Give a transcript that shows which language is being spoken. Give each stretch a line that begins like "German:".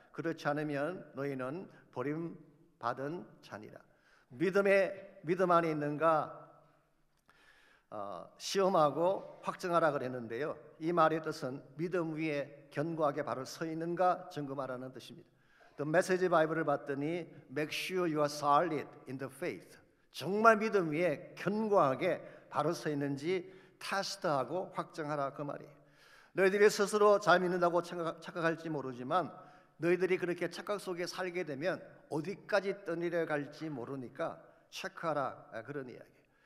Korean: 그렇지 않으면 너희는 버림받은 자니라. 믿음 안에 있는가? 시험하고 확정하라 그랬는데요. 이 말의 뜻은 믿음 위에 견고하게 바로 서 있는가 점검하라는 뜻입니다.
English: The Message
Korean: 바이블을 봤더니
English: Make sure you are solid in the faith.
Korean: 정말 믿음 위에 견고하게 바로 서 있는지 테스트하고 확정하라 그 말이에요. 너희들이 스스로 잘 믿는다고 착각할지 모르지만 너희들이 그렇게 착각 속에 살게 되면 어디까지 떠내려갈지 모르니까 체크하라 그런 이야기예요.